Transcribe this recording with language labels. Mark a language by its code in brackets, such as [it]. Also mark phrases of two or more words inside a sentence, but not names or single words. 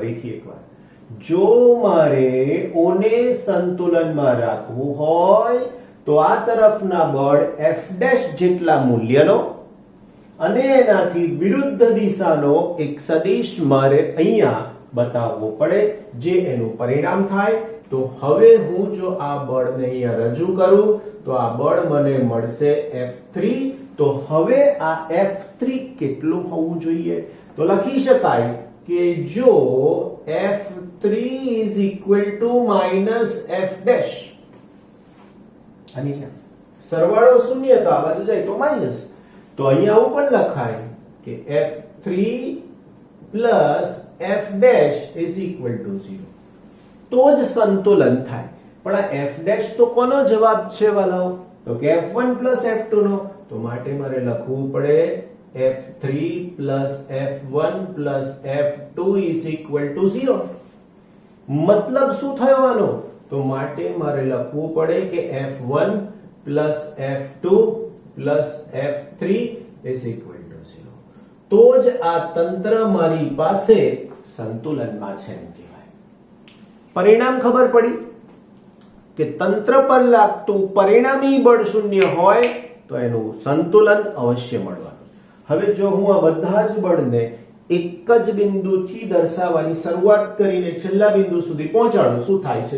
[gu] ફરીથી એકવાર, જો મારે ઓને સંતુલનમાં રાખવું હોય તો આ તરફના બળ F' જેટલા મૂલ્યનો અને એનાથી વિરુદ્ધ દિશાનો એક સદિશ મારે અહીંયા બતાવવો પડે, જે એનું પરિણામ થાય. તો હવે હું જો આ બળને અહીંયા રજૂ કરું તો આ બળ મને મળશે F3. તો હવે આ F3 કેટલું હોવું જોઈએ? તો લખી શકાય કે જો [en] F3 is equal to minus F', [gu] આની છે સરવાળો શૂન્ય તો આ બાજુ જાય તો માઈનસ, તો અહીંયા આવું પણ લખાય કે [en] F3 plus F' is equal to 0. [gu] તો જ સંતુલન થાય. પણ આ F' તો કોનો જવાબ છે વાલાઓ? તો કે [en] F1 plus F2 [gu] નો. તો માટે મારે લખવું પડે [en] F3 plus F1 plus F2 is equal to 0. [gu] મતલબ શું થયો આનો? તો માટે મારે લખવું પડે કે [en] F1 plus F2 plus F3 is equal to 0. [gu] તો જ આ તંત્ર મારી પાસે સંતુલનમાં છે એમ કહેવાય. પરિણામ ખબર પડી કે તંત્ર પર લાગતું પરિણામી બળ શૂન્ય હોય તો એનું સંતુલન અવશ્ય મળવાનું. હવે જો હું આ બધા જ બળને એક જ બિંદુથી દર્શાવવાની શરૂઆત કરીને છેલ્લા બિંદુ સુધી પહોંચાડું, શું થાય છે?